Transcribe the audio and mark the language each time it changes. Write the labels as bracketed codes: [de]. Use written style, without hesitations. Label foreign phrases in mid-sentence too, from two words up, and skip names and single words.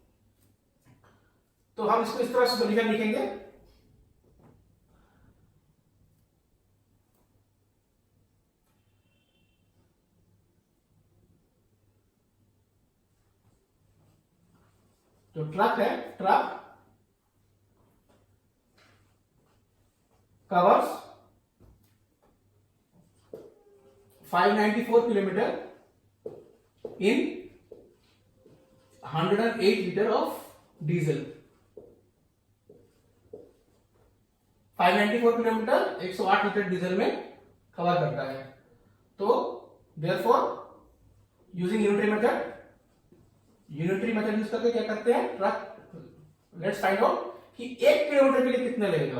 [hi] तो हम इसको इस तरह से सोल्यूशन लिखेंगे, जो ट्रक है, ट्रक [en] covers 594 kilometer in 108 liter of diesel। [hi] 594 किलोमीटर 108 लीटर डीजल में कवर करता है। तो [en] therefore using unitary method [hi] यूज करके क्या करते हैं, [en] truck let's find out [hi] कि 1 किलोमीटर के लिए कितना लगेगा।